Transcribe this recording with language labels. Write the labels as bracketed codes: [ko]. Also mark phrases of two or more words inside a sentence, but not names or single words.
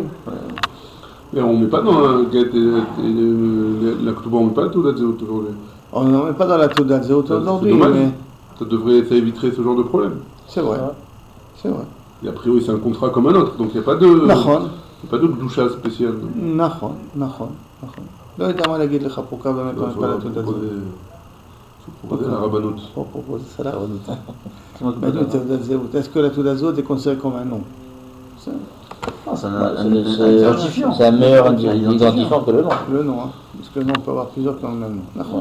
[fr] Mais on ne met pas dans la Ketouba, on ne met pas la [he] תעודת זהות [fr] aujourd'hui. On ne met pas dans la [he] תעודת זהות [fr] aujourd'hui. Mais ça éviterait ce genre de problème. C'est vrai. C'est vrai. Et a priori, c'est un contrat comme un autre, donc il n'y a pas de doucha spécial. [he] Nachon. לא יודע מה להגיד לך פה כמה באמת [fr] on met pas la [he] תעודת זהות. [fr] Pour la Rabbanout. C'est la Rabbanout. Est-ce que la [he] תעודת זהות [fr] est considérée comme un nom? C'est un identifiant. C'est un meilleur identifiant que le nom. Le nom, parce que le nom peut avoir plusieurs qui ont le même nom.